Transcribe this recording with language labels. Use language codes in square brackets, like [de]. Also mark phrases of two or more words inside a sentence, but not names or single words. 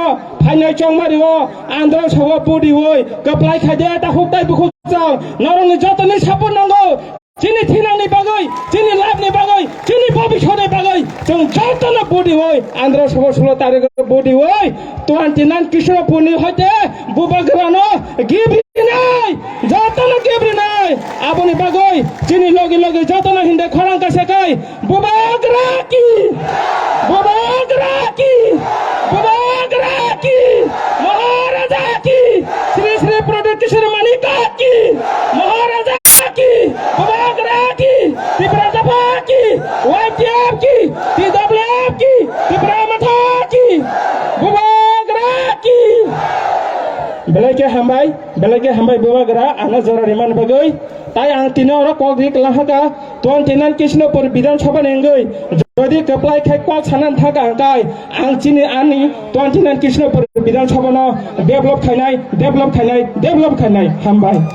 [trp] फाइनाय चंमारिवो आंद्रस हो बुदिवोय कप्लाय खादे ताखौ ताइ बुखुजों नरकनि जतनै सापर्ट नांगौ चिनि थिनांनि बागै चिनि लाभनि बागै चिनि भबिष्यनि बागै जों जतन बुदिवोय आंद्र 16 तारिख बुदिवोय 29 कृष्णपुरनि हयते बुबाग्रानो गिब्रिनाय जतन गिब्रिनाय आबनि बागै चिनि लगे लगे जतन हिन्दे खरां कासेकै बुबाग्रा की [hi] महाराजा की श्री श्री प्रदीप किशोर मानिका की महाराजा की बुबाग्रा की त्रिपुरा सभा [trp] की YTF की TWF की त्रिपुरा मथा की बुबाग्रा की बेलायके हामबाय बुबाग्रा आना जरा रिमान बागै ताई आं तिनो र कग्रिक लाहागा 29 कृष्णपुर विधानसभा नेंगै যদি कप्लाय खाय कल सानान थागा गाय आं चिनि आनि 29 कृष्णपुर विधानसभा न डेभलप खायनाय हामबाय